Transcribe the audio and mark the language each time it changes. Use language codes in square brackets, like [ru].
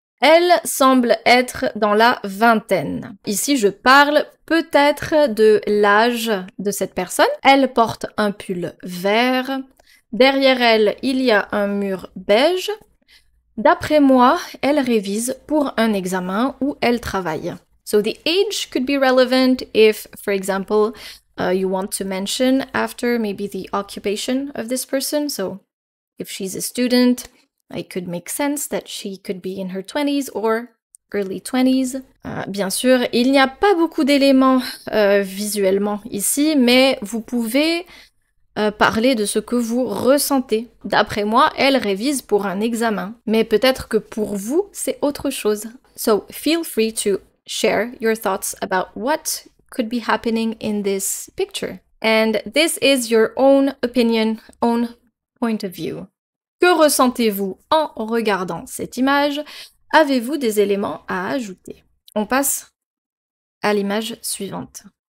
[fr] Elle semble être dans la vingtaine. Ici, je parle peut-être de l'âge de cette personne. Elle porte un pull vert. Derrière elle, il y a un mur beige. D'après moi, elle révise pour un examen où elle travaille. [en] So the age could be relevant if, for example, you want to mention after maybe the occupation of this person. So if she's a student, it could make sense that she could be in her 20s or early 20s. [fr] Bien sûr, il n'y a pas beaucoup d'éléments visuellement ici, mais vous pouvez parler de ce que vous ressentez. D'après moi, elle révise pour un examen, mais peut-être que pour vous, c'est autre chose. [en] So feel free to share your thoughts about what could be happening in this picture. And this is your own opinion, own point of view. [fr] Que ressentez-vous en regardant cette image? Avez-vous des éléments à ajouter? On passe à l'image suivante.